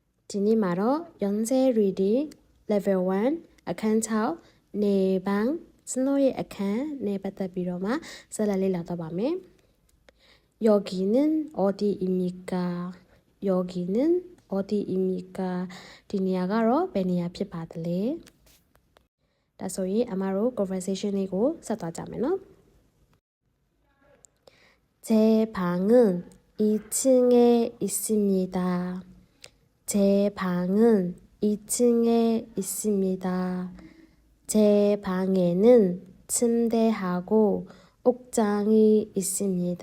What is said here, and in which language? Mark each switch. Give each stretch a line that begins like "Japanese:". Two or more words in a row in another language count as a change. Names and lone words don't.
Burmese: ဒီနေ့မှာတော့ 연세
English: reading level
Burmese: 1အခန်း6နေပန်းကျွန်တော်ရဲ့အခန်းနဲ့ပတ်သက်ပြီးတော့မှဆက်လက်လေ့လာတော့ပါမယ်.
Korean: 여기는 어디입니까? 여기는 어디입니까?
Burmese: ဒီနေရာကတော့ဘယ်နေရာဖြစ်ပါသလဲဒါဆိုရင်အမတို့ conversation လေးကိုဆက်သွားကြမယ်နော်.
Korean: 제 방은 2층에 있습니다. 제 방은 2층에 있습니다. 제 방에는 침대하고 옥장이 있습니다.